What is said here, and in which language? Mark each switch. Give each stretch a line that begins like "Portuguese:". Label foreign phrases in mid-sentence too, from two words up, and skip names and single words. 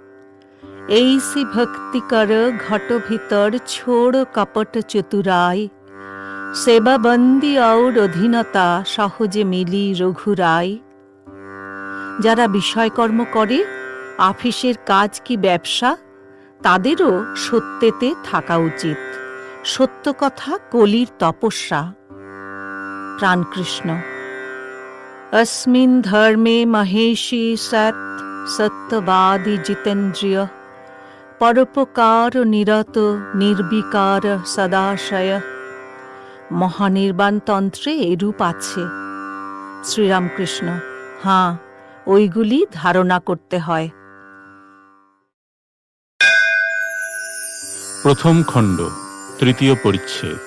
Hindi: ऐसी भक्ति कर घट भीतर छोड़ कपट चतुराय, सेवा बन्दि और अधीनता सहजे मिलि रघुराय।
Bangla: যারা বিষয়কর্ম করে, আফিসের কাজ কি ব্যবসা, তাদেরও সত্যেতে থাকা উচিত। সত্য কথা কলির তপস্যা। প্রাণকৃষ্ণ:
Sanskrit: अस्मिन धर्मे महेशी सत सत्यवादी जितेन्द्रिय, परोपकार निरत निर्विकार सदाशय।
Bangla: মহানির্বাণ তন্ত্রে এরূপ আছে। শ্রীরামকৃষ্ণ: হাঁ, ওইগুলি ধারণা করতে হয়। প্রথম খণ্ড, তৃতীয় পরিচ্ছেদ।